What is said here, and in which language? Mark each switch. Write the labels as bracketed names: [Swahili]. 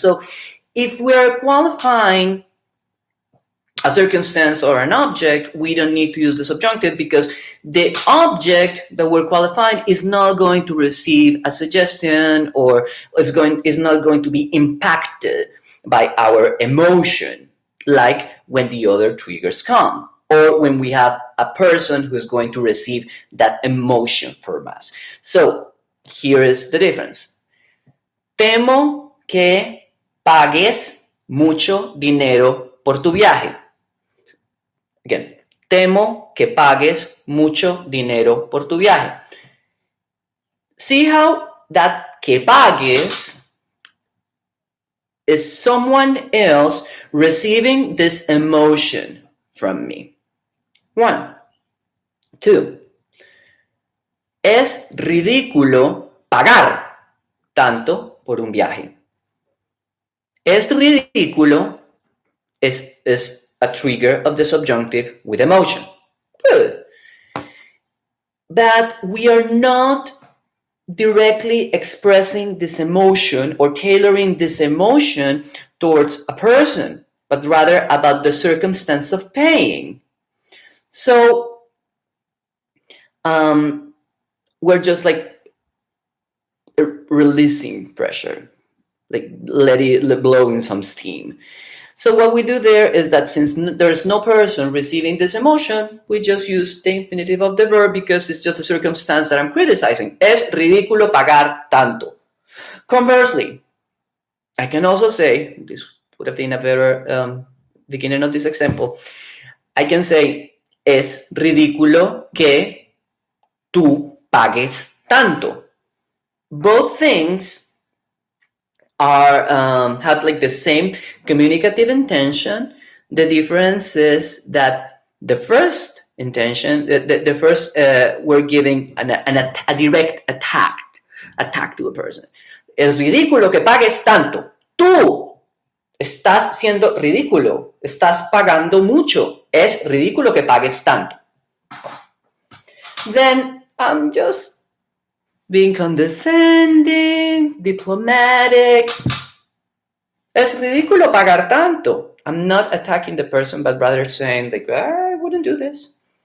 [English] So if we're qualifying a circumstance or an object, we don't need to use the subjunctive because the object that we're qualifying is not going to receive a suggestion or is not going to be impacted by our emotion, like when the other triggers come. or when we have a person who is going to receive that emotion from us. So here is the difference. [Spanish] Temo que pagues mucho dinero por tu viaje. Again, temo que pagues mucho dinero por tu viaje. [English] See how that [Spanish] que pagues [English] is someone else receiving this emotion from me. 1. 2. [Spanish] Es ridículo pagar tanto por un viaje. [English] Es ridículo is a trigger of the subjunctive with emotion. Good. But we are not directly expressing this emotion or tailoring this emotion towards a person, but rather about the circumstance of paying. So we're just like releasing pressure, like blowing some steam. So what we do there is that since there's no person receiving this emotion, we just use the infinitive of the verb because it's just a circumstance that I'm criticizing. [Spanish] Es ridículo pagar tanto. [English] Conversely, I can also say, this would have been a better beginning of this example, I can say, [Spanish] es ridículo que tú pagues tanto. [English] Both things are have like the same communicative intention. The difference is that the first intention, the first we're giving a direct attack to a person. [Spanish] Es ridículo que pagues tanto. Tú estás siendo ridículo. Estás pagando mucho. Es ridículo que pagues tanto. [English] Then I'm just being condescending, diplomatic. [Spanish] Es ridículo pagar tanto. [English] I'm not attacking the person, but rather saying like, I wouldn't do this.